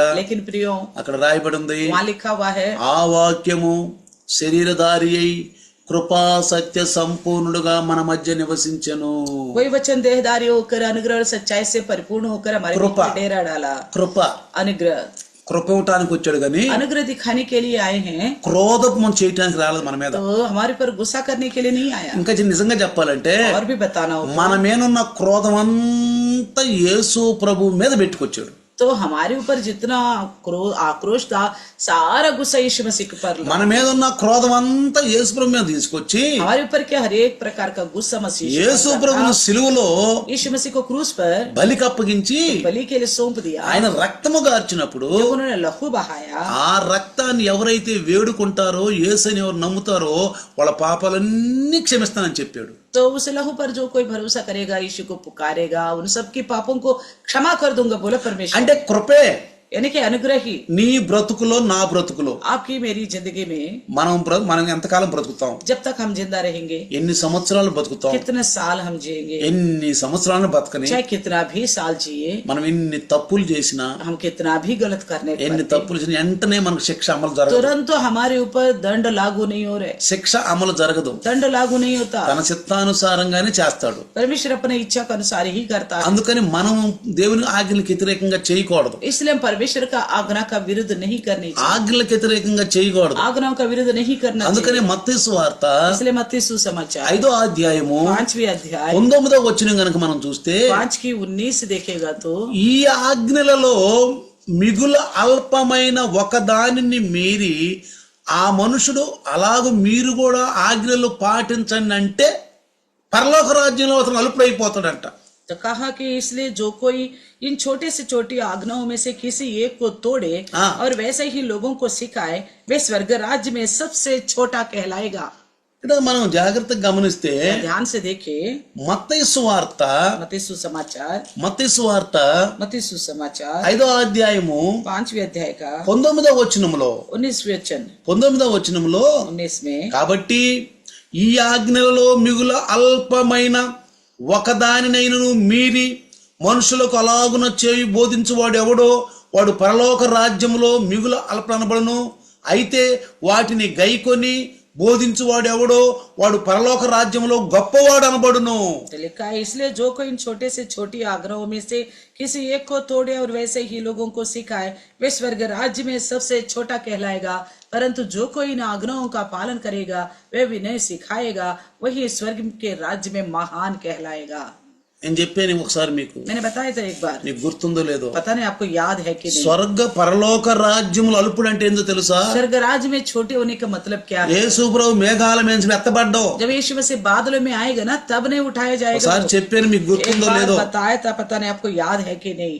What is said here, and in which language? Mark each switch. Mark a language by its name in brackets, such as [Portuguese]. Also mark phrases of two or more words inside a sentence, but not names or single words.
[Hindi] लेकिन प्रियो, [Telugu] అక్కడ రాయబడి ఉంది, [Hindi] वहाँ लिखा हुआ है [Telugu] ఆ వాక్యము శరీరధారి అయి కృపా సత్య సంపూర్ణుడుగా మన మధ్య నివసించెను. [Hindi] वही वचन देहधारी होकर अनुग्रह और सच्चाई से परिपूर्ण होकर हमारे बीच कृपा। में डेरा डाला। [Telugu] కృప [Hindi] अनुग्रह, [Telugu] కృప ఇవ్వటానికి వచ్చాడు కానీ [Hindi] अनुग्रह दिखाने के लिए आए हैं, [Telugu] క్రోధం చేయటానికి రాలేదు మన మీద. [Hindi] तो हमारे पर गुस्सा करने के लिए नहीं आया। [Telugu] ఇంకా నిజంగా చెప్పాలంటే [Hindi] और भी बताना होगा, [Telugu] మన మీనున్న క్రోధం అంతా యేసు ప్రభు మీద పెట్టుకొచ్చాడు. [Hindi] तो हमारे ऊपर जितना आक्रोश था सारा गुस्सा यीशु मसीह के ऊपर [Telugu] మన మీద ఉన్న క్రోధం అంతా యేసు ప్రభు మీద తీసుకొచ్చి [Hindi] हमारे ऊपर क्या हर एक प्रकार का गुस्सा मसीह [Telugu] యేసు ప్రభువును సిలువలో [Hindi] यीशु मसीह को क्रूस पर [Telugu] బలికి అప్పగించి [Hindi] बलि के लिए सौंप दिया। [Telugu] ఆయన రక్తము గార్చినప్పుడు [Hindi] जब उन्होंने लहू बहाया, [Telugu] ఆ రక్తాన్ని ఎవరైతే వేడుకుంటారో యేసుని ఎవరు నమ్ముతారో వాళ్ళ పాపాలన్నీ క్షమిస్తానని చెప్పాడు। [Hindi] तो उस लहू पर जो कोई भरोसा करेगा, यीशु को पुकारेगा, उन सबके पापों को क्षमा कर दूंगा बोला परमेश्वर। [Telugu] అంటే కృపే [Hindi] यानी कि अनुग्रह ही [Telugu] నీ బ్రతుకులో నా బ్రతుకులో [Hindi] आपकी मेरी जिंदगी में [Telugu] మనం ఎంతకాలం బ్రతుకుతాం, [Hindi] जब तक हम जिंदा रहेंगे, [Telugu] ఎన్ని సంవత్సరాలు బ్రతుకుతాం, [Hindi] कितने साल हम जिएंगे, [Telugu] ఎన్ని సంవత్సరాలను బతకని [Hindi] चाहे कितना भी साल जिए, [Telugu] మనం ఎన్ని తప్పులు చేసినా [Hindi] हम कितना भी गलत करने [Telugu] ఎన్ని [Hindi] पर [Telugu] తప్పులు చేసినా వెంటనే మనకు శిక్ష అమలు జరగదు। [Hindi] तुरंत तो हमारे ऊपर दंड लागू नहीं हो रहे, [Telugu] శిక్ష అమలు జరగదు, [Hindi] दंड लागू नहीं होता। [Telugu] తన చిత్తానుసారంగానే చేస్తాడు। [Hindi] परमेश्वर अपने इच्छा के अनुसार ही करता है, [Telugu] అందుకని మనం దేవుని ఆజ్ఞలకు వ్యతిరేకంగా చేయకూడదు, [Hindi] इसलिए हम परमेश्वर का आज्ञा का विरुद्ध नहीं करनी चाहिए, [Telugu] ఆజ్ఞలకు వ్యతిరేకంగా చేయకూడదు। [Hindi] आज्ञाओं का विरुद्ध नहीं करना [Telugu] అందుకని [Hindi] चाहिए। [Telugu] మత్తయి సువార్త [Hindi] इसलिए मत्ती सुसमाचार [Telugu] 5వ అధ్యాయము [Hindi] 5वीं अध्याय [Telugu] 9వ వచనం గనుక మనం చూస్తే [Hindi] 5 की 19 देखेगा तो [Telugu] ఈ ఆజ్ఞలలో మిగుల అల్పమైన ఒకదానిని మీరి ఆ మనుషుడు అలాగూ మీరు కూడా ఆజ్ఞలు పాటించండి అంటే పరలోక రాజ్యంలో అతను అల్పుడైపోతాడంట। [Hindi] तो कहा कि इसलिए जो कोई इन छोटे से छोटी आज्ञाओं में से किसी एक को तोड़े हाँ। और वैसे ही लोगों को सिखाए, वे स्वर्ग राज्य में सबसे छोटा कहलाएगा। [Telugu] ఇక్కడ మనం జాగ్రత్తగా గమనిస్తే [Hindi] ध्यान से देखे [Telugu] మత్తయి సువార్త [Hindi] मत्ती सुसमाचार [Telugu] 5వ అధ్యాయము [Hindi] 5वीं अध्याय का [Telugu] 19వ వచనములో [Hindi] 19वीं वचन [Telugu] 19వ వచనములో [Hindi] 19 में [Telugu] కాబట్టి ఈ ఆజ్ఞలలో మిగుల అల్పమైన ఒకదానినైనను మీరి మనుషులకు అలాగున చేయి బోధించువాడు ఎవడో వాడు పరలోక రాజ్యములో మిగుల అల్పనబడును, అయితే వాటిని గైకొని బోధించువాడు ఎవడో వాడు పరలోక రాజ్యములో గొప్పవాడు అనబడును। [Hindi] तो लिखा है, इसलिए जो कोई इन छोटे से छोटी आग्रहों में से किसी एक को तोड़े और वैसे ही लोगों को सिखाए, वे स्वर्ग राज्य में सबसे छोटा कहलाएगा, परंतु जो कोई इन आग्रहों का पालन करेगा, वह विनय सिखाएगा, वही स्वर्ग के राज्य में महान कहलाएगा। [Telugu] నేను చెప్పాను ఒకసారి మీకు, [Hindi] मैंने बताया था एक बार, [Telugu] నీకు గుర్తుందో లేదో, [Hindi] पता नहीं आपको याद है कि नहीं। [Telugu] స్వర్గ పరలోక రాజ్యములు అల్పుడు అంటే ఏందో తెలుసా? [Hindi] स्वर्ग राज्य में छोटे होने का मतलब क्या है? [Telugu] యేసు ప్రభు మేఘాల మీద ఎత్తబడ్డావు, [Hindi] जब यीशु मसीह बादलों में आएगा ना, तब नहीं उठाया जाएगा। [Telugu] ఒకసారి చెప్పాను మీకు [Hindi] एक [Telugu] గుర్తుందో [Hindi] बार [Telugu] లేదో। [Hindi] बताया था, पता नहीं आपको याद है कि नहीं।